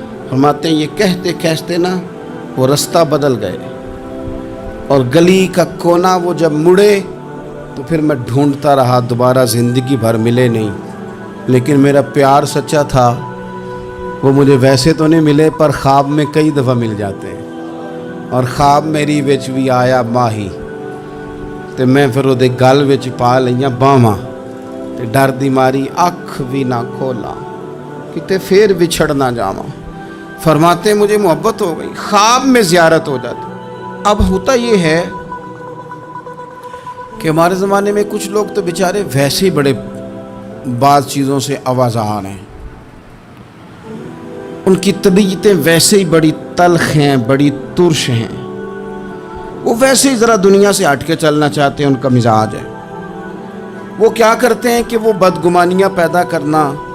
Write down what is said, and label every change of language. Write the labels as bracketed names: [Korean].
[Urdu] فرماتے ہیں یہ کہتے کہتے نا وہ رستہ بدل گئے, اور گلی کا کونا وہ جب مڑے تو پھر میں ڈھونڈتا رہا, دوبارہ زندگی بھر ملے نہیں. لیکن میرا پیار سچا تھا, وہ مجھے ویسے تو نہیں ملے پر خواب میں کئی دفعہ مل جاتے ہیں. [Punjabi] اور خواب میری وچ بھی آیا ماہی, تو میں پھر وہ گل وچ پا لئیاں باواں, تے ڈر دی ماری اکھ بھی نہ کھولا کتے پھر بچھڑ نہ جاواں. [Urdu] فرماتے مجھے محبت ہو گئی, خواب میں زیارت ہو جاتی. اب ہوتا یہ ہے کہ ہمارے زمانے میں کچھ لوگ تو بیچارے ویسے ہی بڑے بعض چیزوں سے آوازان ہیں, ان کی طبیعتیں ویسے ہی بڑی تلخ ہیں, بڑی ترش ہیں, وہ ویسے ہی ذرا دنیا سے ہٹ کے چلنا چاہتے ہیں, ان کا مزاج ہے. وہ کیا کرتے ہیں کہ وہ بدگمانیاں پیدا کرنا